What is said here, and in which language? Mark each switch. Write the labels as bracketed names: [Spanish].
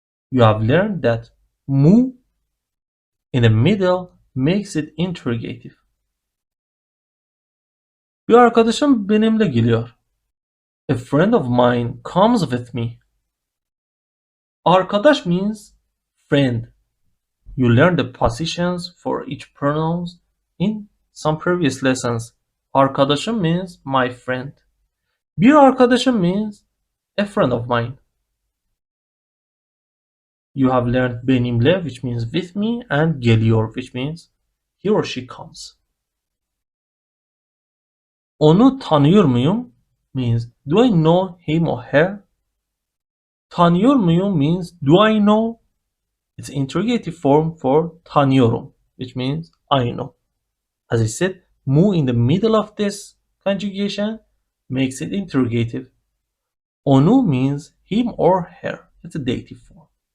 [English] You have learned that mu in the middle makes it interrogative. [Turkish] Bir arkadaşım benimle geliyor. [English] A friend of mine comes with me. Arkadaş means friend. You learned the positions for each pronouns in some previous lessons. Arkadaşım means my friend. [Turkish] Bir arkadaşım [English] means a friend of mine. You have learned benimle, which means with me, and geliyor, which means he or she comes. [Turkish] Onu tanıyor muyum [English] means do I know him or her? [Turkish] Tanıyor muyum [English] means do I know? It's interrogative form for tanıyorum, which means I know. As I said, mu in the middle of this conjugation makes it interrogative. Onu means him or her. It's a dative form.